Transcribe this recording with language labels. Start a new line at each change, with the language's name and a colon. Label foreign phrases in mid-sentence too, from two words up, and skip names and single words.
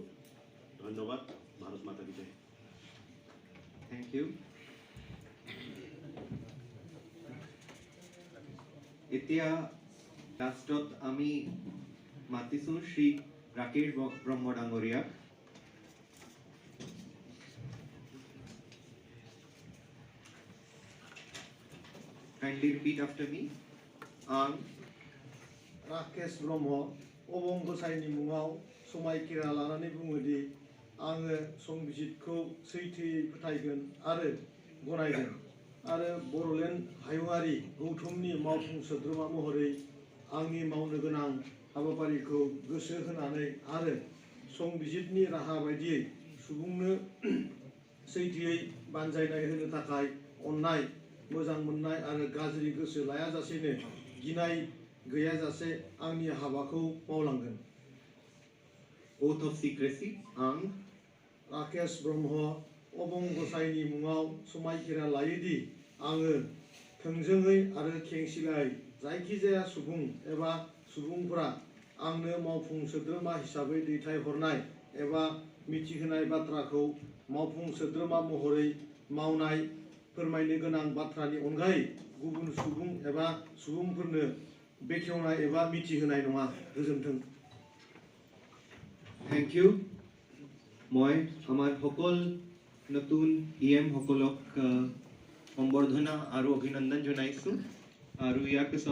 Assamese: ধন্যবাদ।
Hindi: भारत माता की जय।
English: Thank you.
Assamese: এতিয়া লাষ্টত আমি মাতিছো শ্ৰী ৰাকেশ ব্ৰহ্ম ডাঙৰীয়াক।
English: Kindly repeat after me.
Bodo: आं राकेश ब्रह्म अबंगसाइनि मुङाव समायखिरा लानानै बुङोदि आङो संबिजितखौ सैथोयै फोथायगोन आरो गनायगोन आरो बड'लेण्ड हायुङारि गौथुमनि मावफुं सोद्रोमा महरै आंनि मावनो गोनां हाबाफारिखौ गोसो होनानै आरो संबिजितनि राहा बायदियै सुबुंनो सैथोयै बानजायनाय होनो थाखाय अननाय मोजां मोननाय आरो गाज्रि गोसो लायाजासेनो गिनाय गैयाजासे आंनि हाबाखौ मावलांगोन।
English: Oath of secrecy.
Bodo: आं राकेश ब्रह्म अबंगसाइनि मुङाव समायखिरा लायोदि आङो थोंजोङै आरो खेंसिलायै जायखिजाया सुबुं एबा सुबुंफोरा आंनो मावफुं सोद्रोमा हिसाबै दैथायहरनाय एबा मिथिहोनाय बाथ्राखौ मावफुं सोद्रोमा महरै मावनाय फोरमायनो गोनां बाथ्रानि अनगायै गुबुन सुबुं एबा सुबुंफोरनो बेखेवनाय एबा मिथिहोनाय नङा। गोजोन्थों।
English: Thank you.
Assamese: মই আমাৰ সকল নতুন EM সকলক সম্বৰ্ধনা আৰু অভিনন্দন জনাইছো আৰু ইয়াৰ পিছত